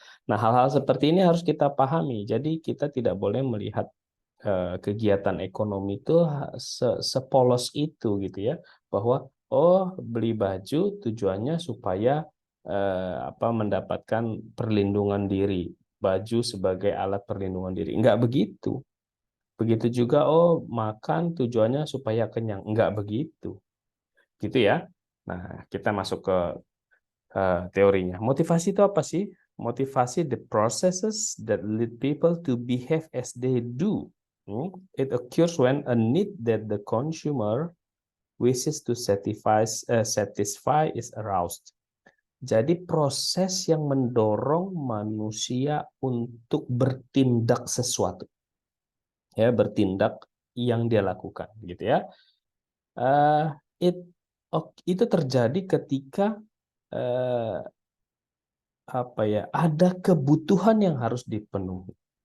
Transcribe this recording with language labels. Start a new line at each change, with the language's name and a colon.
Indonesian: Nah, hal-hal seperti ini harus kita pahami. Jadi kita tidak boleh melihat kegiatan ekonomi itu sepolos itu gitu ya, bahwa oh, beli baju tujuannya supaya mendapatkan perlindungan diri, baju sebagai alat perlindungan diri. Enggak begitu. Begitu juga oh, makan tujuannya supaya kenyang. Enggak begitu. Gitu ya. Nah, kita masuk ke teorinya. Motivasi itu apa sih?
English: Motivasi the processes that lead people to behave as they do. It occurs when a need that the consumer wishes to satisfy is aroused.
Indonesian: Jadi proses yang mendorong manusia untuk bertindak sesuatu, ya, bertindak yang dia lakukan, gitu ya. Uh, it, itu terjadi ketika uh, ada kebutuhan yang harus dipenuhi.